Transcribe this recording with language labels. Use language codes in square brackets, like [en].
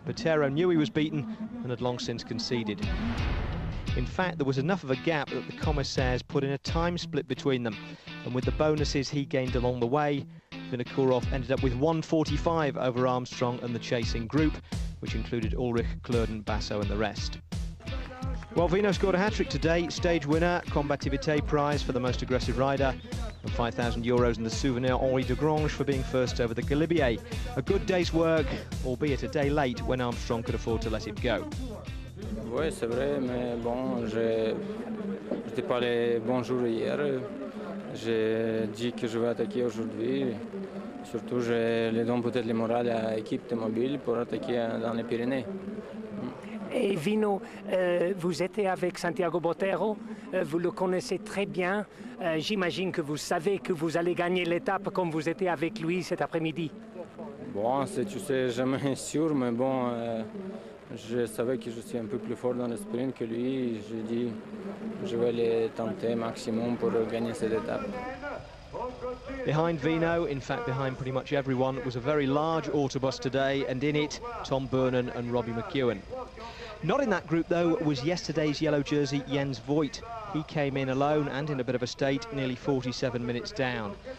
[en] Botero knew he was beaten and had long since conceded. In fact, there was enough of a gap that the commissaires put in a time split between them, and with the bonuses he gained along the way, Vinokourov ended up with 1:45 over Armstrong and the chasing group, which included Ullrich, Klöden, Basso and the rest. Well, Vino scored a hat-trick today, stage winner, Combativité prize for the most aggressive rider, and €5,000 in the souvenir Henri de Grange for being first over the Galibier. A good day's work, albeit a day late when Armstrong could afford to let it go. [fr] Oui, c'est vrai, mais bon, je n'étais pas les bons jours hier. J'ai dit que je vais attaquer aujourd'hui. Surtout, je les donne peut-être le moral à l'équipe de mobile pour attaquer dans les Pyrénées. Et Vino, vous étiez avec Santiago Botero, vous le connaissez très bien. J'imagine que vous savez que vous allez gagner l'étape comme vous étiez avec lui cet après-midi. Bon, tu sais jamais sûr, mais bon, je savais que je suis un peu plus fort dans le sprint que lui. J'ai dit je vais le tenter maximum pour gagner cette étape. [en] Behind Vino, in fact behind pretty much everyone, was a very large autobus today, and in it Tom Boonen and Robbie McEwen. Not in that group though was yesterday's yellow jersey Jens Voigt. He came in alone and in a bit of a state, nearly 47 minutes down.